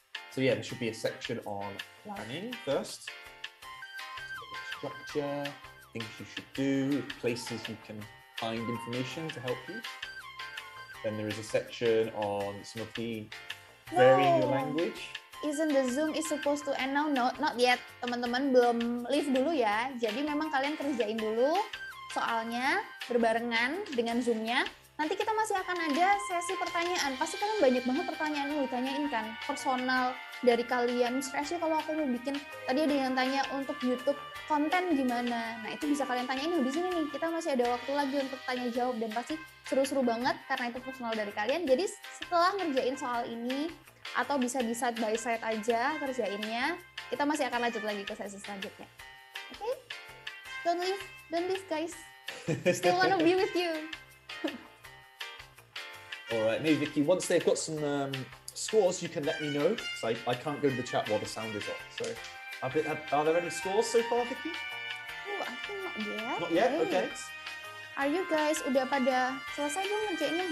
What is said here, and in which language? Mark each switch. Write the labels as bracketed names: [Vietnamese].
[English] So yeah, there should be a section on planning first. Structure. things you should do, places you can find information to help you. Then there is a section on some of the varying your language. Isn't the Zoom is supposed to end now? No, not yet. [Indonesian] Teman-teman belum leave dulu ya. Jadi memang kalian kerjain dulu soalnya berbarengan dengan Zoom-nya. Nanti kita masih akan ada sesi pertanyaan. Pasti kalian banyak banget pertanyaan yang ditanyain kan. Personal dari kalian. Mr. Ashley, kalau aku mau bikin, tadi ada yang tanya untuk YouTube konten gimana. Nah itu bisa kalian tanyain di sini nih. Kita masih ada waktu lagi untuk tanya jawab dan pasti seru-seru banget karena itu personal dari kalian. Jadi setelah ngerjain soal ini atau bisa di side by side aja kerjainnya, kita masih akan lanjut lagi ke sesi selanjutnya. [English] Oke? Okay? Don't leave guys. Still wanna be with you. All right, maybe Vicky, once they've got some scores, you can let me know. So I can't go to the chat while the sound is off. So are there any scores so far, Vicky? Oh, I think not yet. Not yet? Okay. Are you guys [Indonesian] udah pada selesai belum ngerjainnya?